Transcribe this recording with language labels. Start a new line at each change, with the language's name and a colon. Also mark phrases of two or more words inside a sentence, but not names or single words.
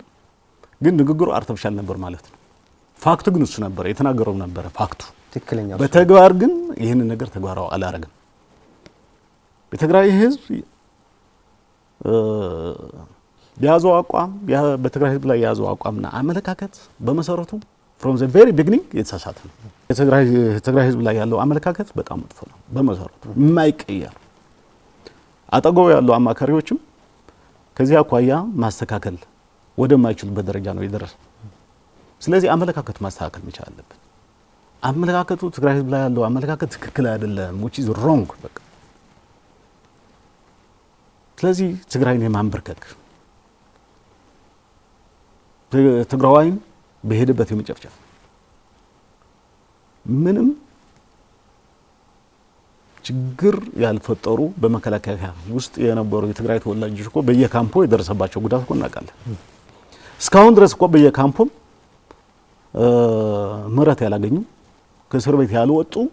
Amharic: ግን ንግግሩ አርቲፊሻል ነበር ማለት ነው። ፋክቱ ግን እሱ ነበር የተናገረው ነበር ፋክቱ። ትክክለኛው በተግባር ግን ይህን ነገር ተግባራዊ አላረግም። በትግራይ ህዝብ ያዘው አቋም በትግራይ ህዝብ ላይ ያዘው አቋምና አመለካከት በመሰረቱ
English: from the very beginning
Amharic: የተሳሳተ ነው። የትግራይ ህዝብ ላይ ያለው አመለካከት በጣም መጥፎ ነው በመሰረቱ የማይቀየር። አጠገቡ ያሉ አማካሪዎችም ከዚህ አኳያ ማስተካከል ወደማይችሉበት ደረጃ ነው የደረሰው። ስለዚህ አመለካከት ማስተካከል መቻል አለበት። አመለካከቱ ትግራይ ህዝብ ላይ ያለው አመለካከት ትክክል አይደለም
English: which is wrong
Amharic: በቃ። ስለዚህ ትግራይን የማንበርከክ ትግራዋይን በሄደበት የመጨፍጨፍ ምንም ችግር ያልፈጠሩ በመከላከያ ውስጥ የነበሩ የትግራይ ተወላጆች እኮ በየካምፑ የደረሰባቸው ጉዳት እኮ እናውቃለን። እስካሁን ድረስ እኮ በየካምፑም ምህረት ያላገኙ ከእስር ቤት ያልወጡ